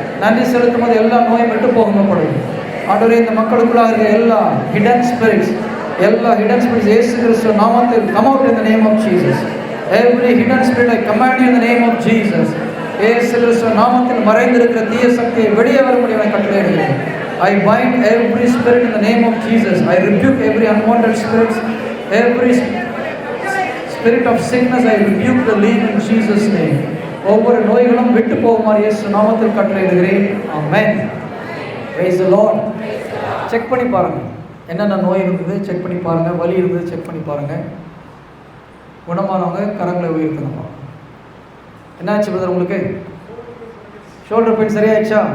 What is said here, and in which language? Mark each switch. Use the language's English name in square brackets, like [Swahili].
[Tamil] நன்றி செலுத்தும் போது எல்லா நோயும் விட்டு போகப்படும். ஆண்டவரே, இந்த மக்களுக்குள்ளாக இருக்கிற எல்லா ஹிடன் ஸ்பிரிட்ஸ் இயேசு கிறிஸ்து நாமத்தில் [English] come out in the name of Jesus. Every hidden spirit I command you in the name of Jesus. [Tamil] இயேசு கிறிஸ்து நாமத்தில் மறைந்திருக்கிற தீய சக்தியை வெளியே வர முடியும் கட்டளையிடுகிறேன். [English] I bind every spirit in the name of Jesus. I rebuke every unwanted spirits, every spirit of sickness. I rebuke the leave in Jesus' name. [Tamil] ஒவ்வொரு நோய்களும் விட்டு போகுமாறு இயேசு நாமத்தில் கட்டளையிடுகிறேன். ஆமென். Praise the Lord. செக் பண்ணி பாருங்கள், என்னென்ன நோய் இருந்தது செக் பண்ணி பாருங்கள், வலி இருந்தது செக் பண்ணி பாருங்கள். குணமானவங்க கரங்களை உயர்த்தணுமா? என்னாச்சு பிரதர் உங்களுக்கு? Shoulder pain சரியாயிடுச்சா?